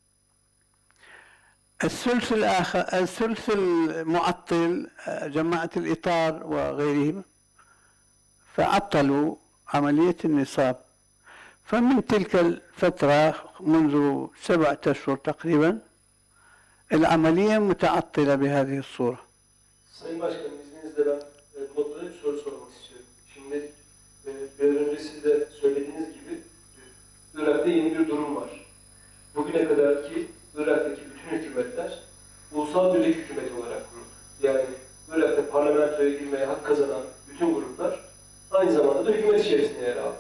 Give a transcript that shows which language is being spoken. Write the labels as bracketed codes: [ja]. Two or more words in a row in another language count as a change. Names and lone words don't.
[ar] الثلث المعطل جماعة الإطار وغيرهم، فعطلوا عملية النصاب. فمن تلك الفترة منذ 7 أشهر تقريبا العملية متعطلة بهذه الصورة. [tr] Sayın Başkanım, izninizle ben notlara bir soru sormak istiyorum. Şimdi biraz önce siz de söylediğiniz gibi Irak'ta yeni bir durum var. Bugüne kadar ki Irak'taki bütün hükümetler ulusal birlik hükümeti olarak kuruldu. Yani Irak'ta parlamentoya girmeye hak kazanan bütün gruplar aynı zamanda da hükümet içerisinde yer aldı.